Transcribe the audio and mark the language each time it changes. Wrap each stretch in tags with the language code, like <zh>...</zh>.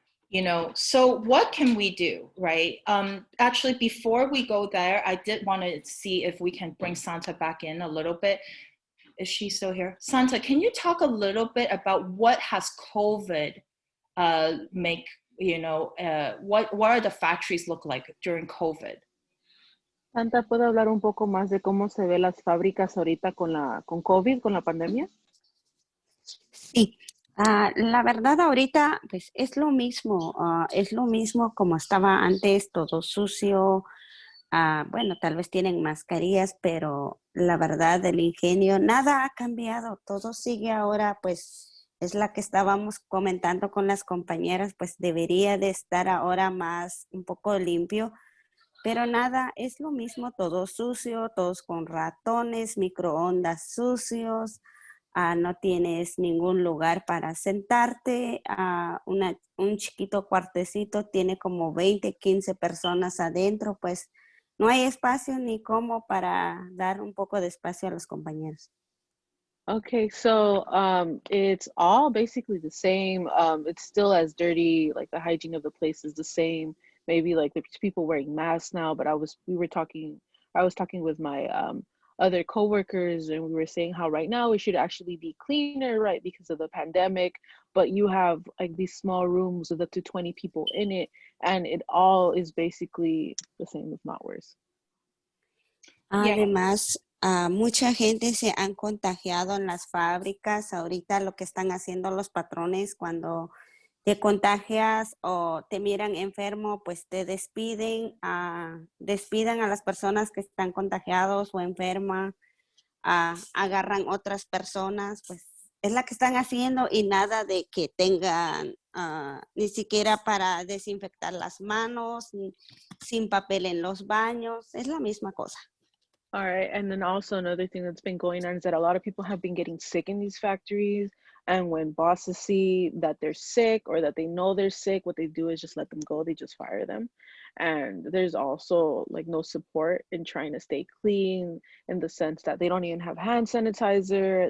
<en>You know, so what can we do, right? Actually, before we go there, I did want to see if we can bring Santa back in a little bit. Is she still here? Santa, can you talk a little bit about what has COVID make, you know, what are the factories look like during COVID?</en> <es>Santa, ¿puedo hablar un poco más de cómo se ve las fábricas ahorita con COVID, con la pandemia? Sí, La verdad ahorita pues es lo mismo como estaba antes, todo sucio. Bueno, tal vez tienen mascarillas, pero la verdad del ingenio, nada ha cambiado, todo sigue ahora, pues es la que estábamos comentando con las compañeras, pues debería de estar ahora más un poco limpio, pero nada, es lo mismo, todo sucio, todos con ratones, microondas sucios, no tienes ningún lugar para sentarte, un chiquito cuartecito tiene como 20, 15 personas adentro, pues no hay espacio ni como para dar un poco de espacio a los compañeros.</es> <en>Okay, so it's all basically the same. It's still as dirty, like the hygiene of the place is the same. Maybe like there's people wearing masks now, but I was talking with my other coworkers, and we were saying how right now it should actually be cleaner, right, because of the pandemic. But you have like these small rooms with up to 20 people in it, and it all is basically the same, if not worse. Yeah.</en> <es>Además, mucha gente se han contagiado en las fábricas. Ahorita lo que están haciendo los patrones cuando te contagias o te miran enfermo, pues te despiden, despidan a las personas que están contagiados o enfermas, agarran otras personas, pues es la que están haciendo y nada de que tengan ni siquiera para desinfectar las manos, sin papel en los baños, es la misma cosa.</es> <en>All right. And then also another thing that's been going on is that a lot of people have been getting sick in these factories. And when bosses see that they're sick or that they know they're sick, what they do is just let them go. They just fire them. And there's also like no support in trying to stay clean in the sense that they don't even have hand sanitizer.</en>